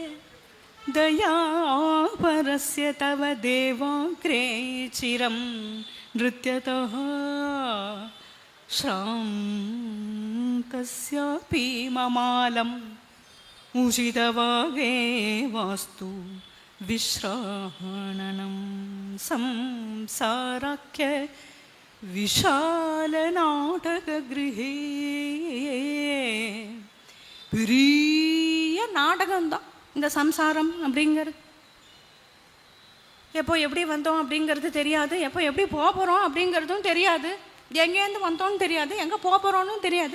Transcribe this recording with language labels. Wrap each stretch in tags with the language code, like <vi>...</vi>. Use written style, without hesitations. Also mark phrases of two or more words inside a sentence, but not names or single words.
<sa>दयापरस्य तव देवाग्रे चिरं नृत्यतः श्रान्तस्यापि ममालम् उषितवागे वास्तु विश्राणनं संसाराख्य விஷாலநாடககிருஹே.</sa> <ta>பெரிய நாடகம்தான் இந்த சம்சாரம் அப்படிங்கிறது. எப்போ எப்படி வந்தோம் அப்படிங்கிறது தெரியாது, எப்போ எப்படி போக போகிறோம் அப்படிங்கிறதும் தெரியாது, எங்கேருந்து வந்தோன்னு தெரியாது, எங்கே போக போகிறோன்னு தெரியாது.</ta>